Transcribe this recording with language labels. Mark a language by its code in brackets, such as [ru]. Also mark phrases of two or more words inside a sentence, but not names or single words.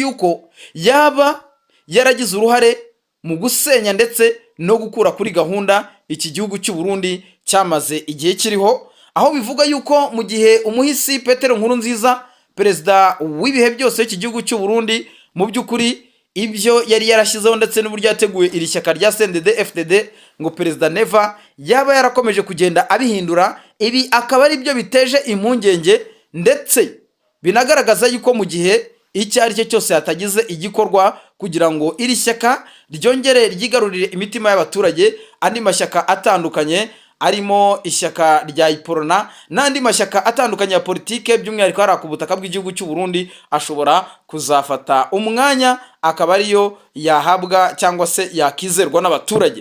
[rw] yuko yaba yaragize uruhare mu gusenya ndetse no gukura kuri gahunda iki gihugu cy'u Burundi cyamaze igihe kiriho, aho bivuga yuko mu gihe umuhisi Petero Nkurunziza perezida w'ibihe byose iki gihugu cy'u Burundi mu by'ukuri ibyo yari yarashyizeho ndetse n'uburyo yateguye iri shyaka rya CNDD-FDD ngo Perezida Neva yaba yarakomeje kugenda abihindura. Ibi akaba ari byo biteje impungenge, ndetse binagaragaza yuko mu gihe icyo ari cyo cyose hatagize igikorwa kugira ngo iri shyaka ryongere ryigarurire imitima y'abaturage. Andi mashyaka atandukanye arimo ishyaka rya Iporona n'andi mashyaka atandukanye ya politike by'umwihariko hari ku butaka bw'igihugu cy'u Burundi ashobora kuzafata umwanya akaba ariyo yahabwa cyangwa se yakizerwa n'abaturage.